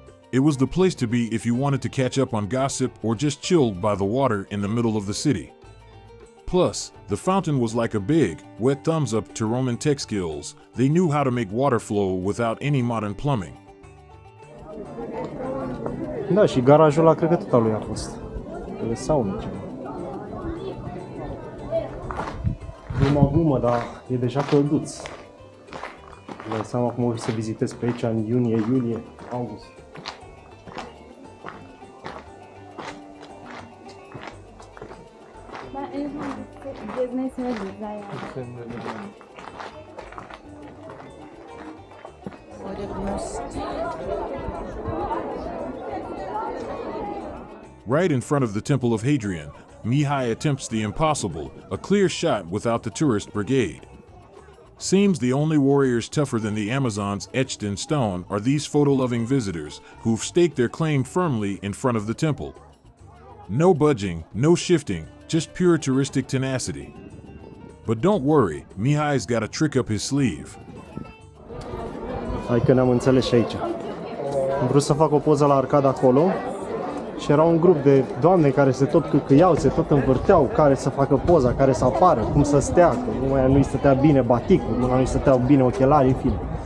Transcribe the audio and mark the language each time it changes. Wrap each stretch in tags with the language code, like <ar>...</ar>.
<en>It was the place to be if you wanted to catch up on gossip or just chill by the water in the middle of the city. Plus, the fountain was like a big, wet thumbs up to Roman tech skills. They knew how to make water flow without any modern plumbing.</en> <ro>Da, și garajul ăla cred că tot al lui a fost. De saună ceva. numai glumă, dar e deja călduț. Îmi dai seama cum o să vizitez pe aici în iunie, iulie, august.</ro> <tr>Ben en son gezmeyi sevdim güzel yani.</tr> <en>Right in front of the Temple of Hadrian, Mihai attempts the impossible, a clear shot without the tourist brigade. Seems the only warriors tougher than the Amazons etched in stone are these photo-loving visitors who've staked their claim firmly in front of the temple. No budging, no shifting, just pure touristic tenacity. But don't worry, Mihai's got a trick up his sleeve.</en> <ro>Hai că ne-am înțeles și aici. Am vrut să fac o poză la arcada acolo și era un grup de doamne care se tot căcăiau, se tot învârteau, care să facă poza, care să apară, cum să stea, că numai nu-i stătea bine baticul, nu-i stăteau bine ochelarii, în fine.</ro>